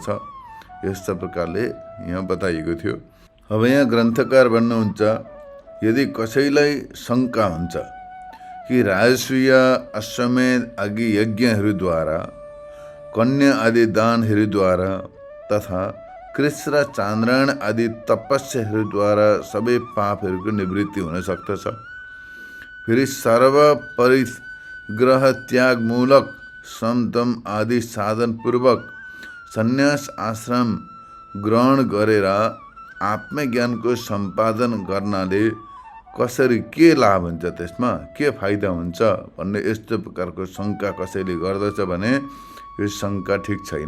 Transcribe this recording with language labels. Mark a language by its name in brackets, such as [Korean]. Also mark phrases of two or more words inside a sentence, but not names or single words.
[Nepali] यस्ता प्रकारले यहाँ बताइएको थियो। अब यहाँ ग्रन्थकार भन्नुहुन्छ, यदि कसैलाई शङ्का हुन्छ कि राजसूय अश्वमेध आदि यज्ञहरूद्वारा कन्या आदि दानहरूद्वारा तथा कृष्ण र चान्द्रायण आदि तपस्याहरूद्वारा सबै पापहरूको निवृत्ति हुन सक्दछ, फेरि सर्व परिग्रह त्यागमूलक समदम आदि साधनपूर्वक सन्यास आश्रम ग्रहण गरेर आत्मज्ञानको सम्पादन गर्नाले कसरी के लाभ हुन्छ, त्यसमा के फाइदा हुन्छ भन्ने यस्तो प्रकारको शङ्का कसैले गर्दछ भने यो शङ्का ठिक छैन।